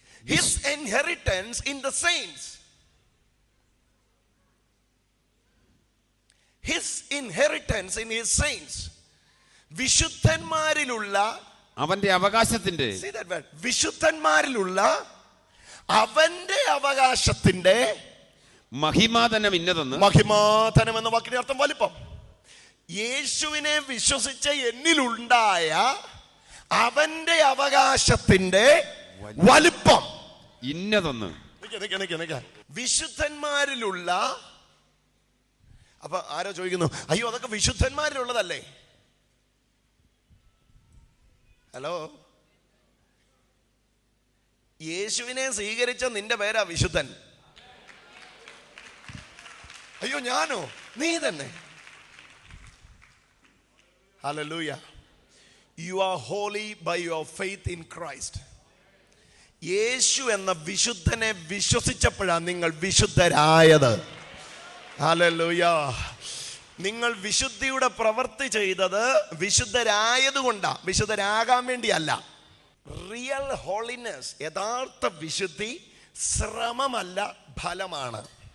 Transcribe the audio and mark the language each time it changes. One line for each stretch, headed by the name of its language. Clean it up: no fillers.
English: His inheritance in the saints. His inheritance in his saints.
Malayalam: വിശുദ്ധന്മാരിലുള്ള അവന്റെ അവകാശത്തിന്റെ,
English: see that word,
Malayalam: വിശുദ്ധന്മാരിലുള്ള അവന്റെ അവകാശത്തിന്റെ മഹിമാധനം ഇന്നതെന്ന്. മഹിമാധനം എന്ന വാക്കിന്റെ അർത്ഥം വലിപ്പം. യേശുവിനെ വിശ്വസിച്ച എന്നിലുണ്ടായ അവന്റെ അവകാശത്തിന്റെ വലിപ്പം ഇന്നതെന്ന്. വിശുദ്ധന്മാരിലുള്ള. അപ്പൊ ആരോ ചോദിക്കുന്നു, അയ്യോ അതൊക്കെ വിശുദ്ധന്മാരിലുള്ളതല്ലേ? ഹലോ, യേശുവിനെ സ്വീകരിച്ച നിന്റെ പേരാ വിശുദ്ധൻ. അയ്യോ ഞാനോ? നീ തന്നെ.
English: Hallelujah. You are holy by your faith in Christ.
Malayalam: യേശു എന്ന വിശുദ്ധനെ വിശ്വസിച്ചപ്പോഴാണ് നിങ്ങൾ വിശുദ്ധരായത്. ഹല്ലേലൂയ. നിങ്ങൾ വിശുദ്ധിയുടെ പ്രവൃത്തി ചെയ്തത് വിശുദ്ധരായതുകൊണ്ടാണ്, വിശുദ്ധരാകാൻ വേണ്ടിയല്ല. റിയൽ ഹോളിനെസ്, യഥാർത്ഥ വിശുദ്ധി ശ്രമമല്ല, ഫലമാണ്.